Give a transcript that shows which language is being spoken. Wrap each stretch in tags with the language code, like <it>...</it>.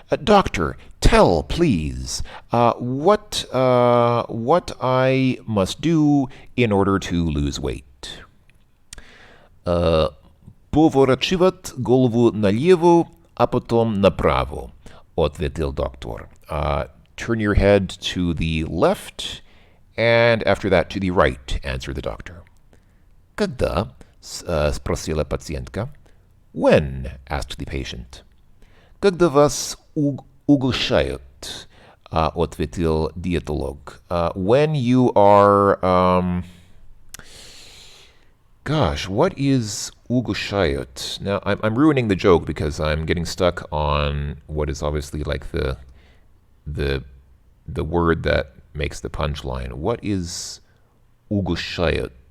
<en>Doctor, tell, please, what I must do in order to lose weight.</en> <ru>Поворачивать голову налево, а потом направо, ответил доктор.</ru> <en>Turn your head to the left, and after that to the right, answered the doctor.</en> <ru>Когда? Спросила пациентка.</ru> <en>When? Asked the patient.</en> <ru>Когда вас угощают, ответил диетолог.</ru> <en>When you are... Gosh, what is</en> <ru>угощают?</ru> <en>Now, I'm ruining the joke because I'm getting stuck on what is obviously like the word that makes the punchline. What is</en> <ru>угощают?</ru>